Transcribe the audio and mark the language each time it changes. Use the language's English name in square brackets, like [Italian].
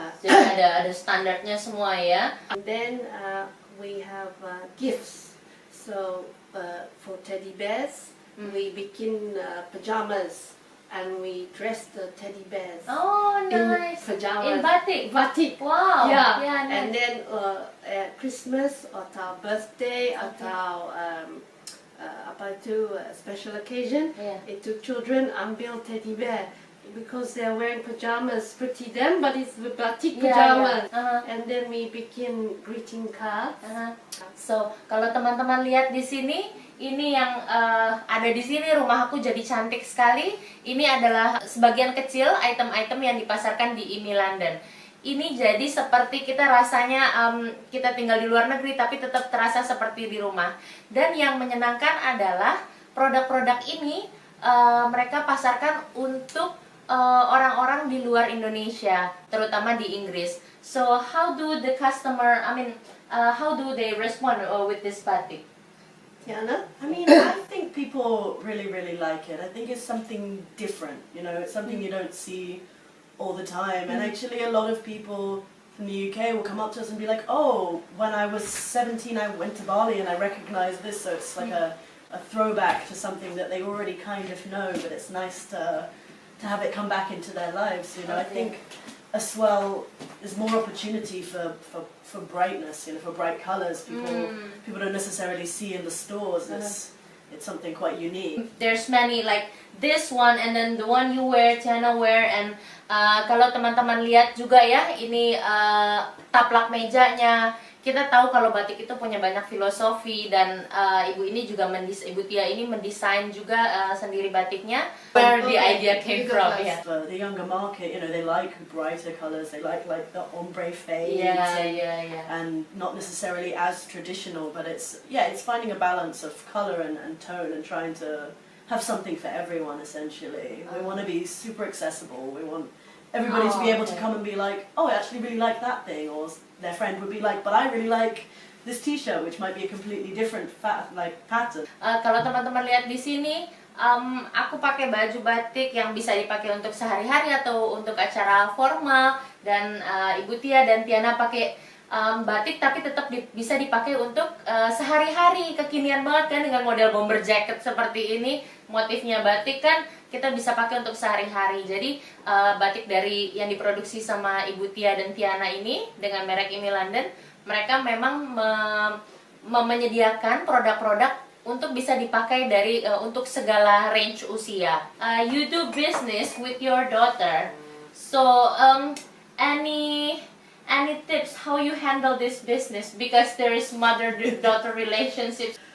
[Indonesian] Jadi ada standarnya semua ya. [English] And then we have gifts. So for teddy bears, we [Indonesian] bikin [English] pajamas and we dress the teddy bears. Oh, nice. In pajamas. In batik. Batik. Wow. Yeah. Nice. And then at Christmas [Indonesian] atau [English] birthday [Indonesian] atau apa itu [English] special occasion, [Indonesian] itu [English] children [Indonesian] ambil [English] teddy bear because they're wearing pajamas, pretty them, but it's batik pajamas. And then we [Indonesian] bikin [English] greeting cards. So [Indonesian] kalau teman-teman lihat di sini, ini yang ada di sini, rumah aku jadi cantik sekali. Ini adalah sebagian kecil item-item yang dipasarkan di IMI London. Ini jadi seperti kita rasanya kita tinggal di luar negeri tapi tetap terasa seperti di rumah. Dan yang menyenangkan adalah produk-produk ini mereka pasarkan untuk orang-orang di luar Indonesia, terutama di Inggris. [English] So how do the customer, how do they respond with this batik? Tiana? I mean, I think people really, really like it. I think it's something different, you know, it's something you don't see all the time. And actually a lot of people from the UK will come up to us and be like, oh, when I was 17 I went to Bali and I recognized this, so it's like a throwback to something that they already kind of know, but it's nice to have it come back into their lives, you know. I think as well there's more opportunity for brightness, you know, for bright colours. People don't necessarily see in the stores. It's something quite unique. There's many like this one and then the one you wear, Tiana wear, and [Indonesian] kalau teman-teman lihat juga ya, ini taplak mejanya. Kita tahu kalau batik itu punya banyak filosofi dan ibu ini juga Ibu Tia ini mendesain juga sendiri batiknya. [English] Where the idea came from, yeah. For the younger market, you know, they like brighter colours. They like the ombre fades. And not necessarily as traditional, but it's finding a balance of colour and tone and trying to have something for everyone. Essentially, we want to be super accessible. We want everybody to be able to come and be like, oh, I actually really like that thing, or their friend would be like, but I really like this t-shirt, which might be a completely different pattern. [Indonesian] Kalau teman-teman lihat di sini, aku pakai baju batik yang bisa dipakai untuk sehari-hari atau untuk acara formal, dan Ibu Tia dan Tiana pakai batik tapi tetap bisa dipakai untuk sehari-hari. Kekinian banget kan dengan model bomber jacket seperti ini, motifnya batik kan kita bisa pakai untuk sehari-hari. Jadi batik dari yang diproduksi sama Ibu Tia dan Tiana ini dengan merek Imi London, mereka memang menyediakan produk-produk untuk bisa dipakai dari untuk segala range usia. [English] You do business with your daughter, so any tips how you handle this business, because there is mother-daughter relationships?